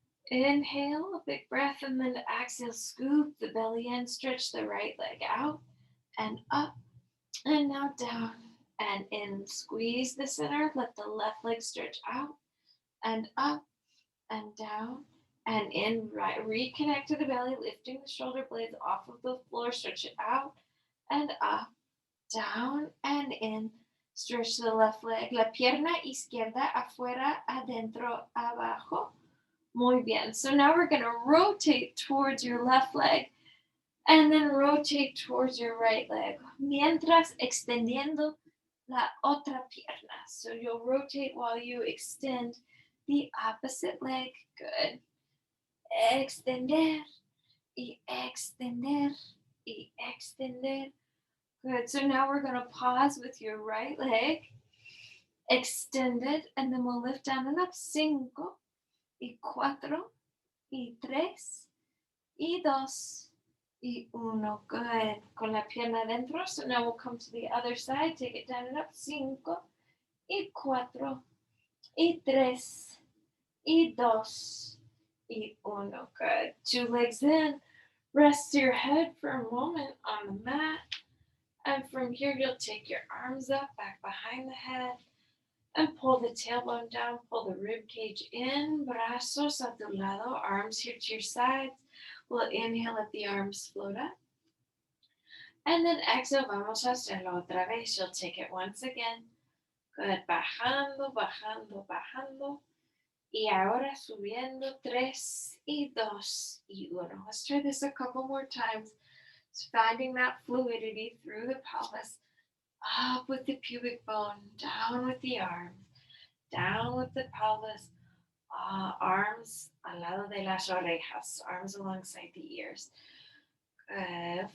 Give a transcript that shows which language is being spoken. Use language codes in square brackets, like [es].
[en] Inhale, a big breath, and then exhale, scoop the belly in, stretch the right leg out and up, and now down and in. Squeeze the center, let the left leg stretch out and up and down and in. Right, reconnect to the belly, lifting the shoulder blades off of the floor, stretch it out and up down and in. Stretch the left leg. [es] La pierna izquierda afuera, adentro, abajo. Muy bien. [en] So now we're going to rotate towards your left leg and then rotate towards your right leg. [es] Mientras extendiendo la otra pierna. [en] So you'll rotate while you extend the opposite leg. Good. [es] Extender y extender y extender. [en] Good. So now we're going to pause with your right leg extended, and then we'll lift down and up. [es] 5 y 4 y 3 y 2 y 1. [en] Good. [es] Con la pierna adentro. [en] So now we'll come to the other side. Take it down and up. [es] 5 y 4 y 3 y 2 y 1. [en] Good. 2 legs in. Rest your head for a moment on the mat. And from here, you'll take your arms up, back behind the head, and pull the tailbone down, pull the rib cage in, [es] brazos a tu lado, [en] arms here to your sides. We'll inhale, let the arms float up. And then exhale, [es] vamos a hacerlo otra vez. [en] You'll take it once again. [es] Good, bajando, bajando, bajando. Y ahora subiendo, 3 y 2 y 1. [en] Let's try this a couple more times. Just finding that fluidity through the pelvis. Up with the pubic bone, down with the arms, down with the pelvis, arms [es] al lado de las orejas, [en] arms alongside the ears. Good.